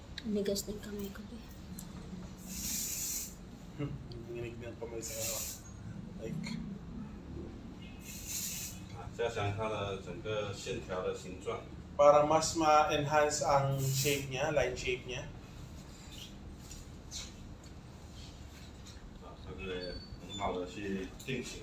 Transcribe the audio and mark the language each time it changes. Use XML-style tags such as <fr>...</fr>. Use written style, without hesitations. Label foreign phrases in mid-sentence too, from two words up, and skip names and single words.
<tl>Nigas na yung kamay ko, be. Nanginig na kamay sa ano. Like,</tl> <zh>加强它的整个线条的形状。</zh> <tl>para mas ma-enhance ang shape niya,</tl> <en>line shape</en> <tl>niya.</tl> <zh>这个很好的去定型。</zh>